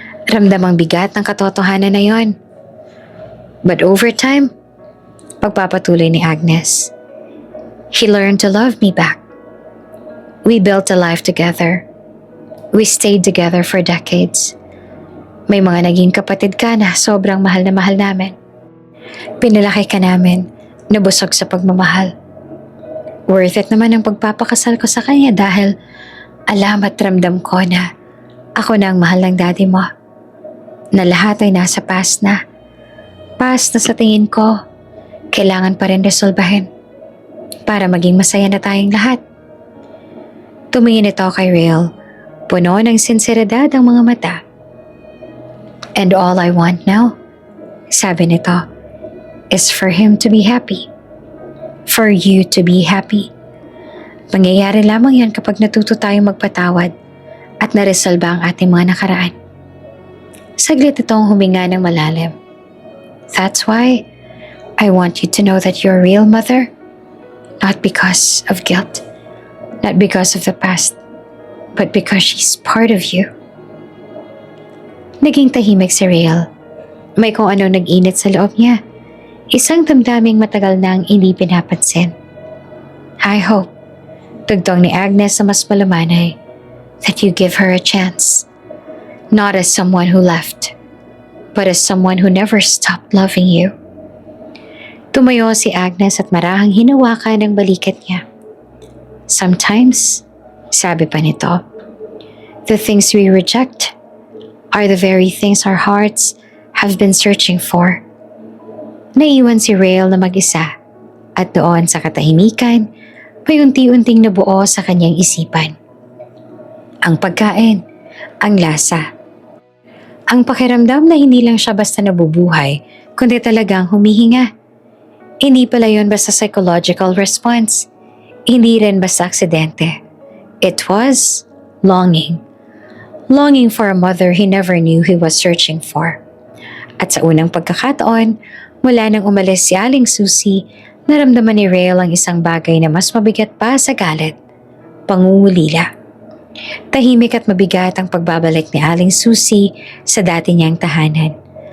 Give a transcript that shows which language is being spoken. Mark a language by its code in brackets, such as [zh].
[tl] Ramdamang bigat ng katotohanan na yon. [en] But over time, [tl] pagpapatuloy ni Agnes, [en] he learned to love me back. We built a life together. We stayed together for decades. [tl] May mga naging kapatid ka na sobrang mahal na mahal namin. Pinalaki ka namin, nabusog sa pagmamahal. Worth it naman ang pagpapakasal ko sa kanya dahil alam at ramdam ko na ako na ang mahal ng daddy mo. Na lahat ay nasa past na. Past na sa tingin ko, kailangan pa rin resolbahin para maging masaya na tayong lahat. Tumingin ito kay Rael, puno ng sinseridad ang mga mata. [en] And all I want now, [tl] sabi nito, [en] is for him to be happy. For you to be happy. [tl] Mangyayari lamang yan kapag natuto tayong magpatawad at naresolba ang ating mga nakaraan. Saglit itong huminga ng malalim. [en] That's why I want you to know that you're a real mother, not because of guilt, not because of the past, but because she's part of you. [tl] Naging tahimik si Rael. May kung ano nag-init sa loob niya. Isang damdaming matagal nang hindi pinapansin. [en] I hope, [tl] tugtong ni Agnes sa mas malumanay, [en] that you give her a chance. Not as someone who left, but as someone who never stopped loving you. [tl] Tumayo si Agnes at marahang hinawakan ang balikat niya. [en] Sometimes, [tl] sabi pa nito, [en] the things we reject are the very things our hearts have been searching for. [tl] Naiwan si Rael na mag-isa at doon sa katahimikan, may unti-unting nabuo sa kanyang isipan. Ang pagkain, ang lasa. Ang pakiramdam na hindi lang siya basta nabubuhay, kundi talagang humihinga. Hindi pala yun basta psychological response. Hindi rin basta aksidente. [en] It was longing. Longing for a mother he never knew he was searching for. [tl] At sa unang pagkakataon, mula nang umalis si Aling Susie, naramdaman ni Rael ang isang bagay na mas mabigat pa sa galit, pangungulila. Tahimik at mabigat ang pagbabalik ni Aling Susie sa dati niyang tahanan.